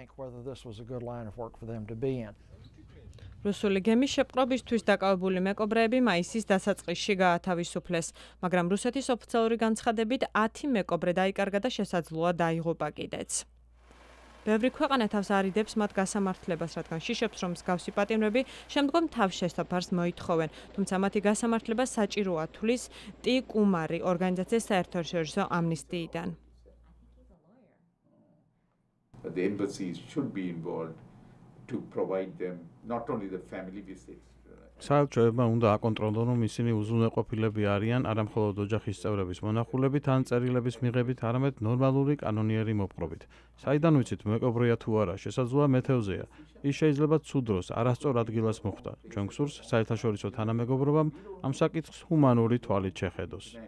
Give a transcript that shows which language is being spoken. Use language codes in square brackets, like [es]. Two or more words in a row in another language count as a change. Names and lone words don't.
[ka] რუსული გემის შეპყრობისთვის დაკავებული მეკობრეები მაისის დასაწყისში გაათავისუფლეს, მაგრამ რუსეთის ოფიციალური განცხადებით 10 მეკობრე დაიკარგა და შესაძლოა დაიღუპა კიდეც. ბევრი ქვეყანა თავს არიდებს მათ გასამართლებას, რადგან შიშობს, რომ მსგავსი პატიმრები შემდგომ თავშესაფარს მოითხოვენ, თუმცა მათი გასამართლება საჭიროა თვლის ტი კუმარი ორგანიზაციის საერთაშორისო ამნისტიიდან. [en] The embassies should be involved to provide them not only the family visits. [ka] საელჩოებმა უნდა აკონტროლონ, რომ ისინი უზრუნველყოფილები არიან არა მხოლოდ ოჯახის წევრების მონახულებით ან წერილების მიღებით, არამედ ნორმალური კანონიერი მოპყრობით. საიდან ვიცით მეკობრეა თუ არა, შესაძლოა მეთევზეა. ის შეიძლება ცუდ დროს არასწორ ადგილას მოხვდა. ჩვენ გსურს საერთაშორისო თანამეგობრობამ ამ საკითხს ჰუმანური თვალით შეხედოს.